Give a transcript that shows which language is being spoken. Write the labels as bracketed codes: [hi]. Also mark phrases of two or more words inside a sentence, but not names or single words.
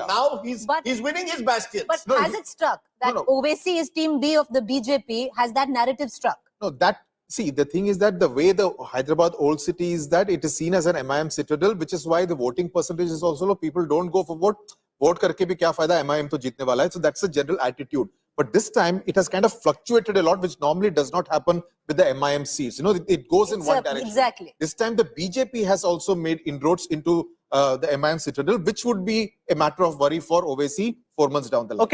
[en] Now he's winning his bastions. But has it struck that Owaisi is team B of the BJP? Has that narrative struck? No, see, the thing is that the way the Hyderabad old city is that it is seen as an MIM citadel, which is why the voting percentage is also low. People don't go for vote. [hi] Vote करके भी क्या फ़ायदा, MIM तो जीतने वाला है. [en] So that's the general attitude. But this time it has kind of fluctuated a lot, which normally does not happen with the MIM seats. You know, it goes in one direction. Exactly. This time the BJP has also made inroads into the MIM citadel, which would be a matter of worry for Owaisi 4 months down the line.